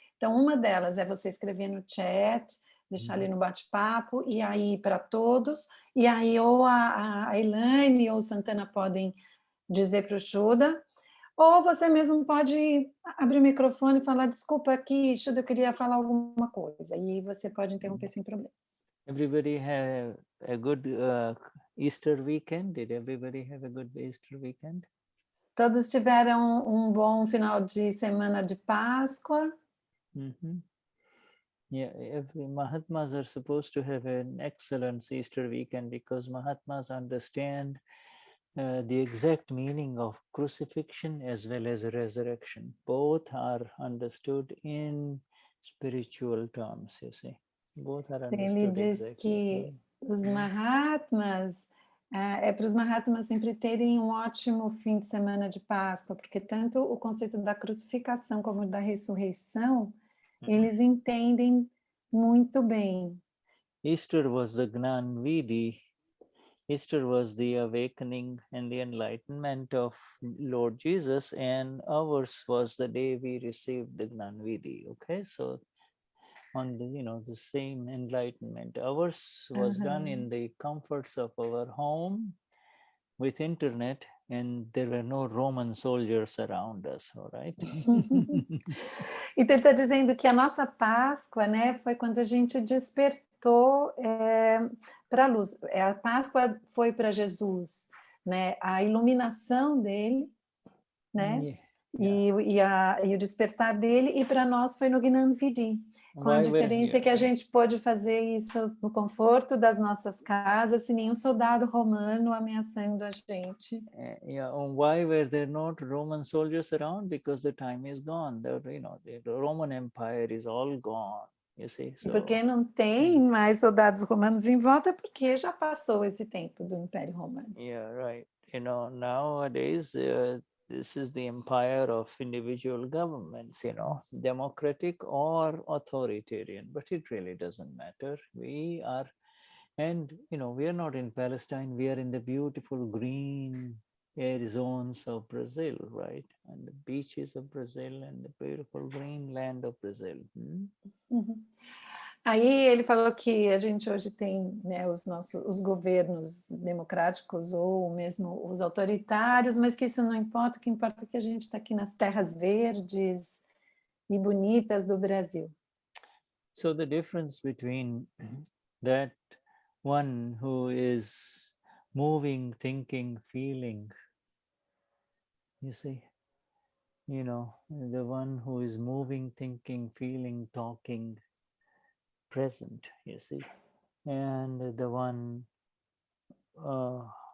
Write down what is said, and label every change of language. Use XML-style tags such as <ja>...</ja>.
<pt>Então, uma delas é você escrever no chat, deixar ali no bate-papo, e aí para todos, e aí ou a Elaine ou o Santana podem dizer para o Shuddha, ou você mesmo pode abrir o microfone e falar, desculpa aqui, Shuddha, eu queria falar alguma coisa, e você pode interromper sem problemas.</pt> <en>Everybody have a good Easter weekend? Did everybody have a good Easter weekend?</en> <pt>Todos tiveram um bom final de semana de Páscoa?</pt> <en>Yeah, every Mahatmas are supposed to have an excellent Easter weekend because Mahatmas understand the exact meaning of crucifixion as well as resurrection. Both are understood in spiritual terms, you see. Both are</en> <pt>Ele</pt> <en>understood</en> <pt>diz</pt> <en>exactly.</en> <pt>que os Mahatmas, para os Mahatmas sempre terem um ótimo fim de semana de Páscoa, porque tanto o conceito da crucificação como da ressurreição, eles entendem muito bem.</pt> <en>Easter was the Gnani Vidi. Easter was the awakening and the enlightenment of Lord Jesus, and ours was the day we received the Gnani Vidi. Okay, so on the the same enlightenment. Ours was done in the comforts of our home with internet, and there were no Roman soldiers around us, all right?</en> <pt>Então ele está dizendo que a nossa Páscoa, né, foi quando a gente despertou para a luz. A Páscoa foi para Jesus, né, a iluminação dele, né, e o despertar dele, e para nós foi no Gnani Vidi. Com a diferença que a gente pôde fazer isso no conforto das nossas casas, sem nenhum soldado romano ameaçando a gente.</pt> <en>Why were there not Roman soldiers around? Because the time is gone. The Roman Empire is all gone. You see. So,</en> <pt>porque não tem mais soldados romanos em volta, porque já passou esse tempo do Império Romano.</pt> <en>Yeah, right. Nowadays. This is the empire of individual governments, democratic or authoritarian, but it really doesn't matter. We are not in Palestine, we are in the beautiful green air zones of Brazil, right? And the beaches of Brazil and the beautiful green land of Brazil.</en> <pt>Aí ele falou que a gente hoje tem, né, os governos democráticos ou mesmo os autoritários, mas que isso não importa, o que importa é que a gente está aqui nas terras verdes e bonitas do Brasil.</pt> <en>So the difference between that one who is moving, thinking, feeling, you see, the one who is moving, thinking, feeling, talking, present, you see, and the one who</en>